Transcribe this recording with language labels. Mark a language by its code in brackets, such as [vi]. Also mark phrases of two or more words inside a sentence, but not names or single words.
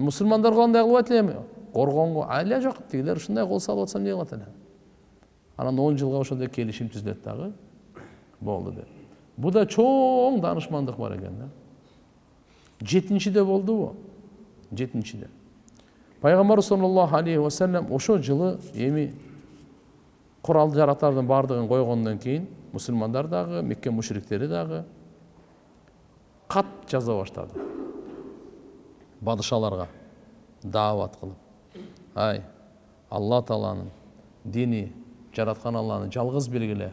[ky] Мусулмандар кандай кылып эле? Коргонго айла жок, тигилер ушундай кол салып атсам эмне кылат эле? Анан 10 жылга ошондой келишим түзүлөт дагы. Болду деп. Бу да чоң данышмандык бар экен да. 7-де болдубу? 7-де. Пайгамбар [ar] صلى الله عليه وسلم [ky] ошо жылы эми курал жарактардын бардыгын койгондон кийин мусулмандар дагы, Мекке мушриктери дагы кат жаза баштады. Падышаларга даават кылып. Ай, Алла Тааланын дини, жараткан Алланы жалгыз белгиле.